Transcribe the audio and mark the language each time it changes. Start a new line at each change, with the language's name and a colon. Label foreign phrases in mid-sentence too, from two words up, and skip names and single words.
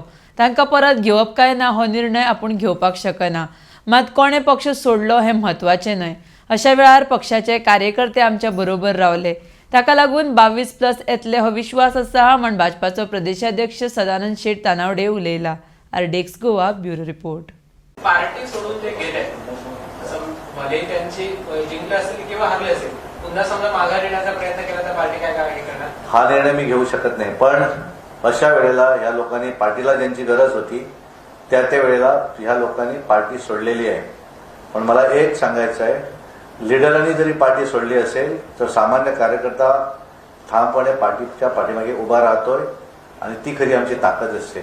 Konkani: तांकां परत घेवप काय ना हो निर्णय आपूण घेवपाक शकना, मात कोणे पक्ष सोडलो हें म्हत्वाचें न्हय। अशा वेळार पक्षाचे कार्यकर्ते आमच्या बरोबर रावले, ताका लागून 22+ येतले हो विश्वास आसा म्हण भाजपाचो प्रदेशाध्यक्ष सदानंद शेट तानावडे उलयला। आरडेक्स गोवा ब्युरो रिपोर्ट।
Marathi: पार्टी सोडून जे गेले भले त्यांची जिंकले असतील किंवा हरले असेल, पुन्हा समजा माघार येण्याचा प्रयत्न केला तर पार्टी काय करणार? हा निर्णय मी घेऊ शकत नाही, पण अशा वेळेला या लोकांनी पार्टीला ज्यांची गरज होती त्या वेळेला ह्या लोकांनी पार्टी सोडलेली आहे। पण मला एक सांगायचं आहे, लीडरांनी जरी पार्टी सोडली असेल तर सामान्य कार्यकर्ता ठामपणे पार्टीच्या पाठीमागे उभा राहतोय आणि ती खरी आमची ताकद असते।